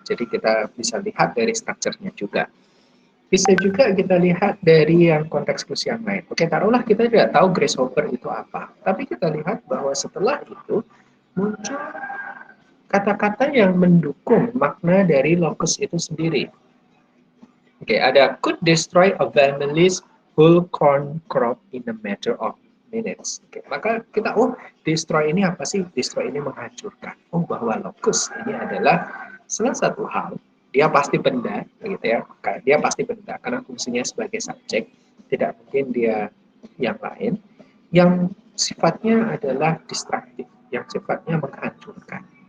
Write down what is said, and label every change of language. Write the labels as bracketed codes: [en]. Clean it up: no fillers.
[id] Jadi kita bisa lihat dari structure-nya juga. Bisa juga kita lihat dari yang konteks clues yang lain. Oke, taruhlah kita tidak tahu grasshopper itu apa, tapi kita lihat bahwa setelah itu muncul kata-kata yang mendukung makna dari locus itu sendiri. Oke, ada [en] could destroy a family's whole corn crop in a matter of minutes. [id] Oke, maka kita, destroy ini apa sih? Destroy ini menghancurkan. Bahwa locus ini adalah salah satu hal. Dia pasti benda, gitu ya. Dia pasti benda karena fungsinya sebagai subjek. Tidak mungkin dia yang lain. Yang sifatnya adalah destruktif, yang sifatnya menghancurkan.